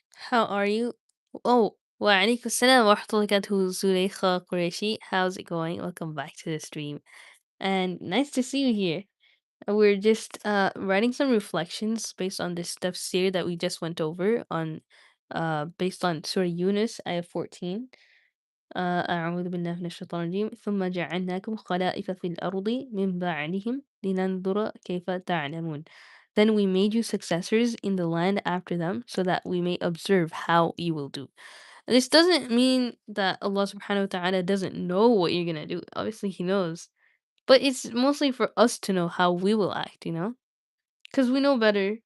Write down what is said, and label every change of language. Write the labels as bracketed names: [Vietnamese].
[English] How are you? Oh, wa alaikum assalam wa rahmatullahi wa barakatuh, Zulaykha Qureshi. How's it going? Welcome back to the stream. And nice to see you here. We're just writing some reflections based on this tafsir that we just went over on based on Surah Yunus, ayah 14. [Arabic] أعوذ بالله من الشيطان الرجيم ثم جعلناكم خلائف في الأرض من بعدهم لننظر كيف تعلمون. [English] Then we made you successors in the land after them so that we may observe how you will do. This doesn't mean that Allah subhanahu wa ta'ala doesn't know what you're gonna do. Obviously he knows. But it's mostly for us to know how we will act, you know? Because we know better.